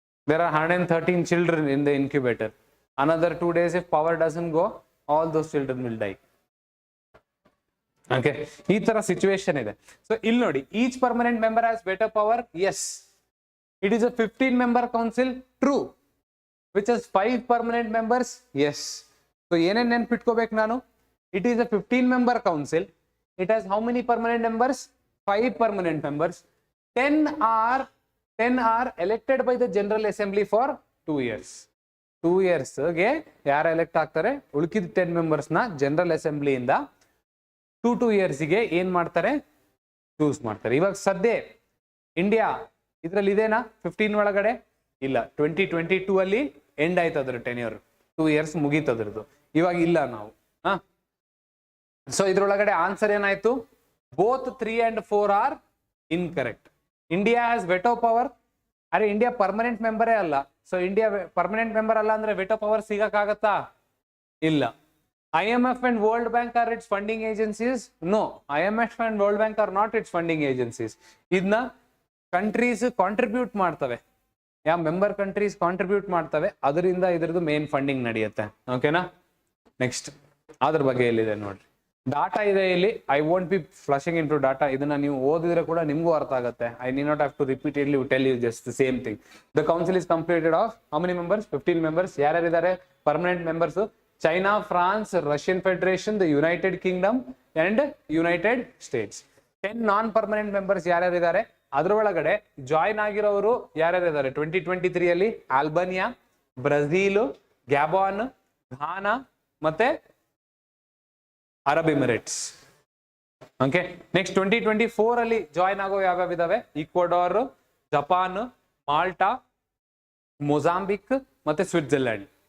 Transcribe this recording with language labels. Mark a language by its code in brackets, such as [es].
[en] There are 113 children in the incubator. Another 2 days if power doesn't go, all those children will die. [kn] Okay, ಈ ತರ situation ಇದೆ. So ಇಲ್ಲಿ ನೋಡಿ, [en] Each permanent member has better power. Yes, it is a 15-member council. True. which has 5 permanent members. Yes. [kn] So ಏನೇನ್ ನೆನ್ಪಿಟ್ಕೋಬೇಕು ನಾನು? [en] It is a 15-member council. It has how many permanent members? 5 permanent members. 10 are elected by the General Assembly for 2 years. [kn] 2 years ಗೆ ಯಾರು elect ಆಗ್ತಾರೆ? ಉಳ್ಕಿದ 10 members ನ general assembly ಇಂದ 2 years ಗೆ ಏನ್ ಮಾಡ್ತಾರೆ? ಚೂಸ್ ಮಾಡ್ತಾರೆ. ಇವಾಗ ಸದ್ಯ ಇಂಡಿಯಾ ಇದ್ರಲ್ಲಿ ಇದೇನಾ 15 ಒಳಗಡೆ? ಇಲ್ಲ. 2022 ಅಲ್ಲಿ ಎಂಡ್ ಆಯ್ತು ಅದ್ರ ಟೆನ್ಯೂರ್. 2 years ಮುಗೀತದ್ರದ್ದು. ಇವಾಗ ಇಲ್ಲ ನಾವು. ಸೊ ಇದ್ರೊಳಗಡೆ ಆನ್ಸರ್ ಏನಾಯ್ತು? [en] Both 3 and 4 are incorrect. India has veto power. [kn] ಅರೆ, ಇಂಡಿಯಾ ಪರ್ಮನೆಂಟ್ ಮೆಂಬರೇ ಅಲ್ಲ. ಸೊ ಇಂಡಿಯಾ ಪರ್ಮನೆಂಟ್ ಮೆಂಬರ್ ಅಲ್ಲ ಅಂದ್ರೆ ವೆಟೋ ಪವರ್ ಸಿಗಕ್ಕಾಗತ್ತಾ? ಇಲ್ಲ. [en] IMF and World Bank are its funding agencies? No. IMF and World Bank are not its funding agencies. [kn] ಇದನ್ನ countries contribute ಮಾಡ್ತವೆ. ಯಾವ member countries contribute ಮಾಡ್ತವೆ, ಅದರಿಂದ ಇದ್ರದ್ದು ಮೇನ್ ಫಂಡಿಂಗ್ ನಡೆಯುತ್ತೆ. ಓಕೆನಾ? ನೆಕ್ಸ್ಟ್ ಅದ್ರ ಬಗ್ಗೆ ಎಲ್ಲಿದೆ ನೋಡ್ರಿ. ಡಾಟಾ ಇದೆ ಇಲ್ಲಿ. [en] I won't be flushing into data. [kn] ಇದನ್ನ ನೀವು ಓದಿದ್ರೆ ಕೂಡ ನಿಮ್ಗೂ ಅರ್ಥ ಆಗುತ್ತೆ. [en] I need not have to repeatedly tell you just the same thing. The council is completed of how many members? 15 members. [kn] ಯಾರ್ಯಾರಿದ್ದಾರೆ permanent members? [en] China, France, Russian Federation, the United Kingdom and United States. [kn] 10 non-permanent members ಯಾರ್ಯಾರಿದ್ದಾರೆ? ಅದ್ರೊಳಗಡೆ join ಆಗಿರೋರು ಯಾರ್ಯಾರಿದ್ದಾರೆ 2023 ಅಲ್ಲಿ? ಆಲ್ಬನಿಯಾ, Brazil, ಗ್ಯಾಬಾನ್, Ghana ಮತ್ತೆ Arab Emirates. Okay, next 2024 ಅಲ್ಲಿ join ಆಗೋ ಯಾವ್ಯಾವ ಇದಾವೆ? Ecuador, Japan, Malta, Mozambique ಮತ್ತೆ Switzerland.